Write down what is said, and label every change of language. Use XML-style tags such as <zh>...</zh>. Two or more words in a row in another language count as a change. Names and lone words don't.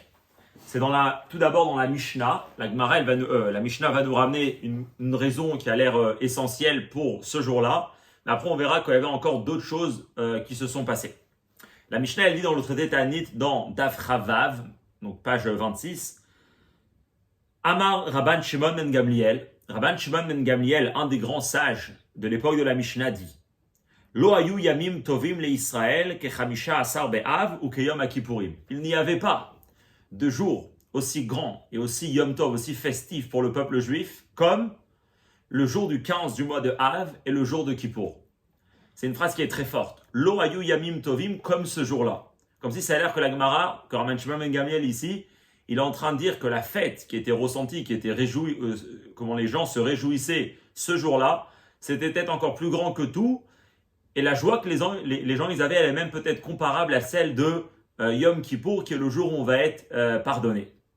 <fr>C'est tout d'abord dans la Mishnah. La Gemara, la Mishnah va nous ramener une raison qui a l'air essentielle pour ce jour-là. Mais après, on verra qu'il y avait encore d'autres choses qui se sont passées. La Mishnah, elle dit dans le traité Ta'anit, dans</fr> <he>דף כ"ו,</he> <fr>donc page 26,</fr> <he>אמר רבן שמעון בן גמליאל. Rabban Shimon ben Gamliel,</he> <fr>un des grands sages de l'époque de la Mishnah, dit</fr> <he>לא היו ימים טובים לישראל כחמישה עשר באב וכיום הכיפורים.</he> <fr>Il n'y avait pas de jour aussi grand et aussi</fr> <he>יום טוב,</he> <fr>aussi festif pour le peuple juif comme le jour du 15 du mois de Av et le jour de Kippour. C'est une phrase qui est très forte.</fr> <he>לא היו ימים טובים,</he> <fr>comme ce jour-là. Comme si ça a l'air que la Gemara, que Rabban Shimon ben Gamliel ici, il est en train de dire que la fête qui était ressentie, qui était réjouie, comment les gens se réjouissaient ce jour-là, c'était peut-être encore plus grand que tout. Et la joie que les gens ils avaient, elle est même peut-être comparable à celle de Yom Kippour, qui est le jour où on va être pardonné.</fr>